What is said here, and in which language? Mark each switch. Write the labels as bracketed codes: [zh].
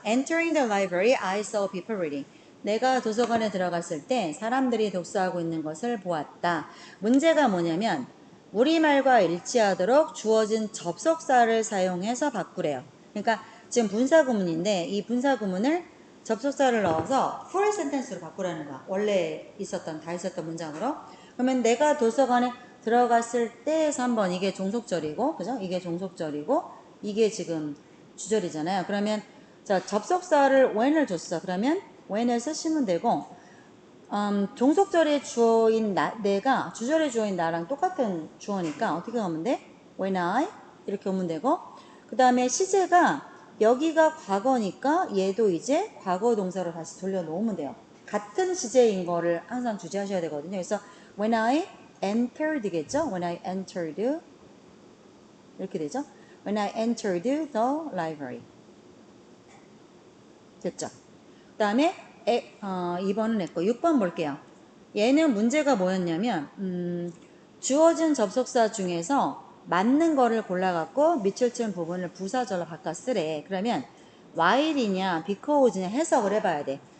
[en] Entering the library, I saw people reading. [ko] 내가 도서관에 들어갔을 때 사람들이 독서하고 있는 것을 보았다. 문제가 뭐냐면 우리말과 일치하도록 주어진 접속사를 사용해서 바꾸래요. 그러니까 지금 분사구문인데 이 분사구문을 접속사를 넣어서 full sentence로 바꾸라는 거야. 원래 다 있었던 문장으로. 그러면 내가 도서관에 들어갔을 때에서 한번 이게 종속절이고, 그죠? 이게 종속절이고, 이게 지금 주절이잖아요. 그러면 자 접속사를 when을 줬어. 그러면 when을 쓰시면 되고 종속절의 주어인 내가 주절의 주어인 나랑 똑같은 주어니까 어떻게 하면 돼? when I 이렇게 오면 되고 그 다음에 시제가 여기가 과거니까 얘도 이제 과거 동사로 다시 돌려놓으면 돼요. 같은 시제인 거를 항상 주제하셔야 되거든요. 그래서 [en] when I entered [ko] 겠죠? when I entered 이렇게 되죠? [en] When I entered the library. [ko] 됐죠? 그 다음에 2번은 했고 6번 볼게요. 얘는 문제가 뭐였냐면 주어진 접속사 중에서 맞는 거를 골라갖고 밑줄 친 부분을 부사절로 바꿔 쓰래. 그러면 while이냐 because냐 해석을 해봐야 돼.